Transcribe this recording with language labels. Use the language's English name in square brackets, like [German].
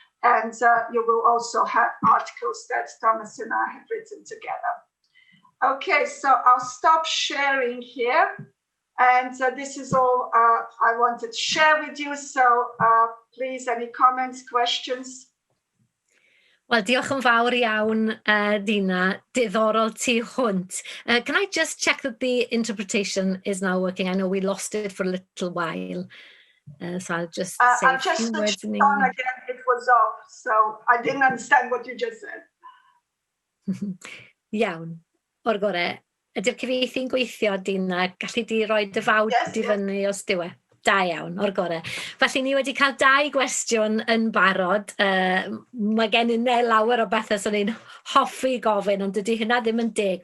[English] And you will also have articles that Thomas and I have written together. Okay, so I'll stop sharing here. And this is all I wanted to share with you. So please, any comments, questions? [Welsh] Wel, diolch yn fawr iawn, Dina. Diddorol tu hwnt. [English] Can I just check that the interpretation is now working? I know we lost it for a little while. So I'll just say I've just switched it on again. It was off. So I didn't understand what you just said. [Welsh] Iawn. O'r gore. Ydy'r cyfieithu'n gweithio, Dina? Gallu di roi dy fawd i fyny os dyw e? Da iawn, o'r gore. Felly ni wedi cael 2 gwestiwn yn barod. Mae gen i lawer o bethau sy'n ni'n hoffi gofyn, ond dydy hynna ddim yn deg.